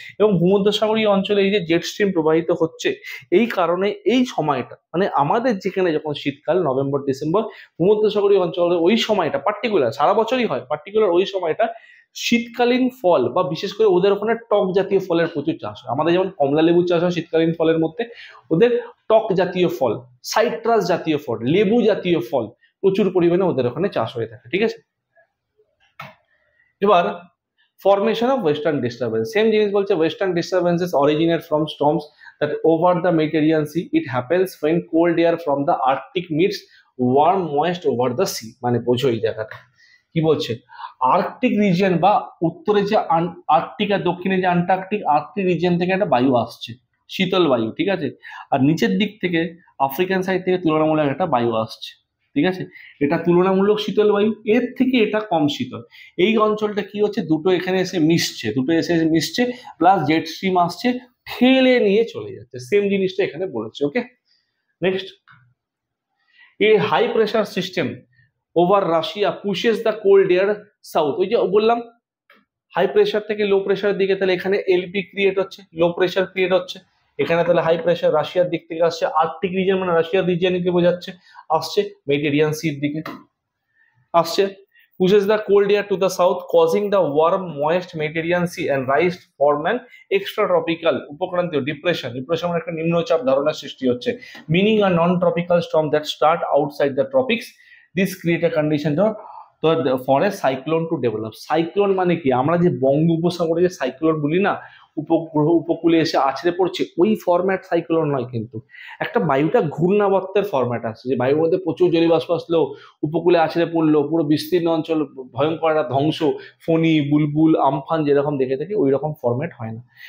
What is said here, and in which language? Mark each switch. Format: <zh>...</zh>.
<bn>এবং ভূমধ্যসাগরীয় অঞ্চলে এই যে জেট স্ট্রিম প্রবাহিত হচ্ছে, এই কারণে এই সময়টা, মানে আমাদের যেখানে যখন শীতকাল, নভেম্বর ডিসেম্বর, ভূমধ্যসাগরীয় অঞ্চলে ওই সময়টা পার্টিকুলার, সারা বছরই হয়, পার্টিকুলার ওই সময়টা শীতকালীন ফল, বা বিশেষ করে ওদের ওখানে টক জাতীয় ফলের প্রচুর চাষ হয়। আমাদের যেমন কমলা লেবু চাষ হয় শীতকালীন ফলের মধ্যে, ওদের টক জাতীয় ফল, সাইট্রাস জাতীয় ফল, লেবু জাতীয় ফল প্রচুর পরিমাণে ওদের ওখানে চাষ হয়ে থাকে।</bn> <en>ঠিক আছে, এবার formation of western disturbance,</en> <bn>same জিনিস বলছে,</bn> <en>western disturbances originate from storms that over the Mediterranean Sea. It happens when cold air from the Arctic meets warm moist over the sea.</en> <bn>মানে বোঝো এই জায়গাটা কি বলছে, আর্কটিক রিজিয়ন বা উত্তরে যে আর্কটিক আর দক্ষিণে যে আন্টার্কটিক, আর্কটিক রিজিয়ন থেকে একটা বায়ু আসছে, শীতল বায়ু। ঠিক আছে, আর নিচের দিক থেকে আফ্রিকান সাইড থেকে তুলনামূলক একটা বায়ু আসছে। ঠিক আছে, এটা তুলনামূলক শীতল বায়ু, এর থেকে এটা কম শীতল। এই অঞ্চলটা কি হচ্ছে, দুটো এখানে এসে মিশছে, প্লাস জেট স্ট্রিম আসছে, ঠেলে নিয়ে চলে যাচ্ছে। সেম জিনিসটা এখানে বলেছে।</bn> <en>Okay, next, এই high pressure system over Russia pushes the cold air south.</en> <bn>ওই যে বললাম হাই প্রেশার থেকে লো প্রেশারের দিকে, তাহলে এখানে এলপি ক্রিয়েট হচ্ছে, লো প্রেশার ক্রিয়েট হচ্ছে। এখানে তাহলে হাই প্রেশার রাশিয়ার দিক থেকে আসছে, আর্কটিক রিজিয়ন মানে রাশিয়ার রিজিয়নকে বোঝাচ্ছে, আসছে মেডিটেরিয়ান সির দিকে আসছে।</bn> <en>pushes the cold air to the south, causing the warm moist Mediterranean Sea and rise form an extratropical</en> <bn>উপক্রান্তীয় depression মানে একটা নিম্নচাপ ধারণার সৃষ্টি হচ্ছে,</bn> <en>meaning a non-tropical storm that start outside the tropics. This create a condition for a cyclone to develop.</en> <bn>Cyclone মানে কি, আমরা যে বঙ্গোপসাগরে যে সাইক্লোন বলি না, উপকূলে এসে আছড়ে পড়ছে, ওই ফরম্যাট সাইক্লোন নয়, কিন্তু একটা বায়ুটা ঘূর্ণাবর্তের ফরম্যাট আছে, যে বায়ুর মধ্যে প্রচুর জলীয়বাষ্প আসলো, উপকূলে আছড়ে পড়লো, পুরো বিস্তীর্ণ অঞ্চল ভয়ঙ্কর একটা ধ্বংস, ফণি বুলবুল আমফান যেরকম দেখে থাকি ওই রকম ফরম্যাট হয় না।</bn>